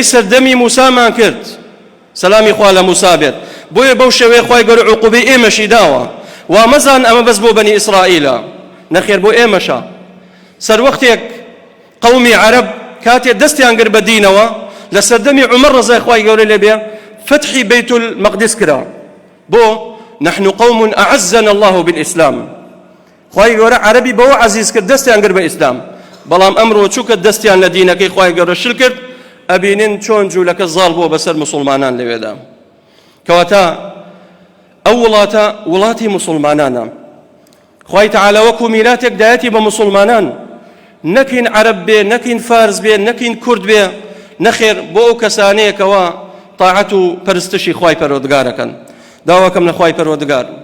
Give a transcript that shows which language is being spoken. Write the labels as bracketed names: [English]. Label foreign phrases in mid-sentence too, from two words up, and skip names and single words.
[Central Kurdish] سەردەمی موسامان کرد سەلامی خوا لە موسا بێت بۆیە بەو شێوەیە خوای گەورە عوقوبەی ئێمەشی داوە وا مەزان ئەمە بەس بۆ بەنی ئیسرائیلە نەخێر بۆ ئێمەشە سەر وەختێک قەومی عەرەب کاتێ دەستیان کرد بە دینەوە لە سەردەمی عومەر ڕەزای خوای گەورە لێبێ فتحی بەیت المەقدس کرا بۆ [Arabic] نحن قوم أعزنا الله بالإسلام [Central Kurdish] خوای گەورە عەرەبی بەوە عەزیز کرد دەستیان کرد بە ئیسلام بەڵام ئەمڕۆ چووکە دەستیان لە دینەکەی خوای گەورە شل کرد ئەبینن چۆن جوولەکە زاڵ بووە بەسەر مسلمانان لەوێدا کەواتە ئەو وڵاتە وڵاتی مسلمانانە خوای تەعالە وەکو میراتێک دایەتی بە مسلمانان نەکەین عەرەب بێ نەکەین فارس بێ نەکەین کورد بێ نەخێر بۆ ئەو کەسانەیەکەوە طاعەت و پەرستشی خوای پەروەردگارەکەن داواکەم لە خوای پەروەردگار